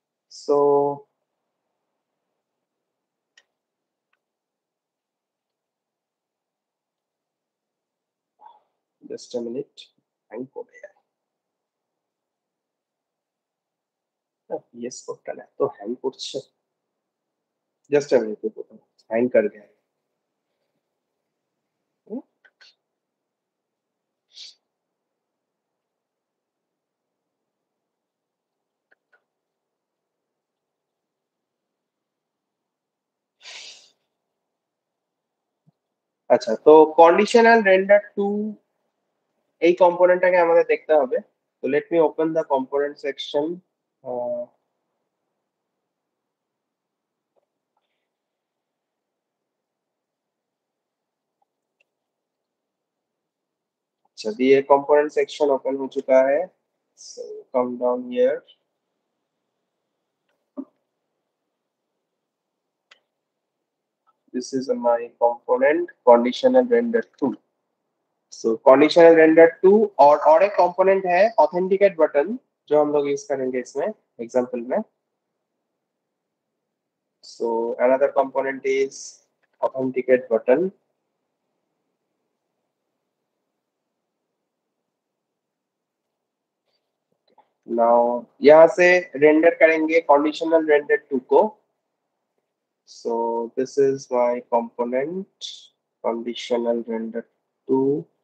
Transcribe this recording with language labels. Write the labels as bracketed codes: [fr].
[en] so just a minute, [hi] hang हो गया है। [bn] ये कोडটা না তো হ্যাং করছে, [en] just a minute, [hi] হ্যাং कर गया है। [bn] আচ্ছা, তো কন্ডিশনাল রেন্ডার টু এই কম্পোনেন্টটাকে আমাদের দেখতে হবে। [en] তো let me open the component section. [hi] अच्छा, ये कंपोनेंट सेक्शन ओपन हो चुका है। [en] So come down here. This is my component conditional render 2. [hi] So conditional render 2 और एक component है authenticate button जो हम लोग यूज करेंगे इसमें एग्जांपल में. [en] So another component is authenticate button. [hi] Now यहाँ से रेंडर करेंगे conditional render 2 को. [en] So this is my component conditional render 2.